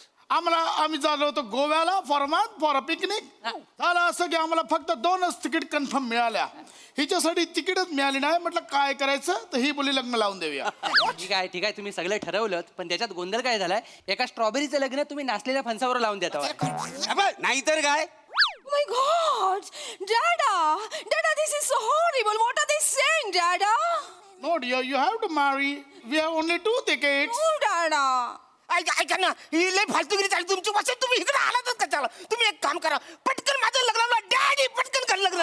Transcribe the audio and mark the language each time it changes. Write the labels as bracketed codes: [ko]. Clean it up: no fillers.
[mr] आम्ही झालो होतो गोव्याला [en] For a picnic. [mr] झालं असं की आम्हाला फक्त 2च तिकीट कन्फर्म मिळाल्या. हिच्यासाठी तिकीटच मिळाली नाही. म्हटलं काय करायचं तर ही बोली लग्न लावून देऊया. ठीक आहे तुम्ही सगळं ठरवलं पण त्याच्यात गोंधळ काय झालाय एका स्ट्रॉबेरीचं लग्न तुम्ही नाचलेल्या फणसावर लावून देता. नाहीतर काय? [en] Oh my God. Dada, this is so horrible. What are they saying, Dada? No dear, you have to marry. We have only 2 tickets. Oh, Dada. [mr] ऐका ना ही लय फालतूगिरी चालली तुमची वाचा. तुम्ही इकडे आलातच कशाला. तुम्ही एक काम करा पटकन माझं लग्न डॅडी पटकन कर लग्न.